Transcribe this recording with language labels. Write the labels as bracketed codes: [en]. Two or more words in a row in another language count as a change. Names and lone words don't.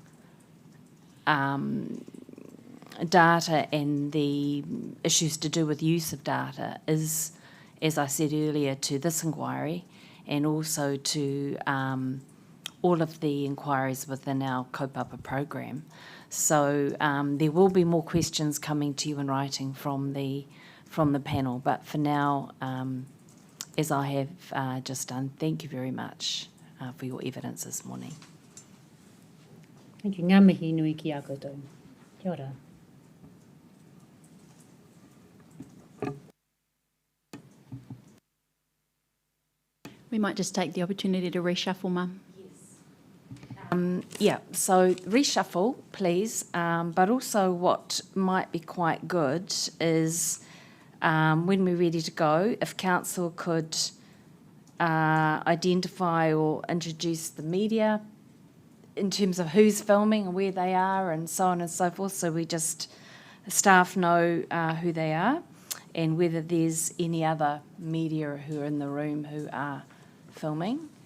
[en] data and the issues to do with use of data is, as I said earlier, to this inquiry, and also to all of the inquiries within our Kaupapa program. So there will be more questions coming to you in writing from the panel, but for now, as I have just done, thank you very much for your evidence this morning. Thank you. [mi] Ngā mihi nui ki a koutou. Kia ora. [en] We might just take the opportunity to reshuffle, Mum. Yeah, so reshuffle, please, but also what might be quite good is when we're ready to go, if Council could identify or introduce the media in terms of who's filming and where they are and so on and so forth, so staff know who they are, and whether there's any other media who are in the room who are filming.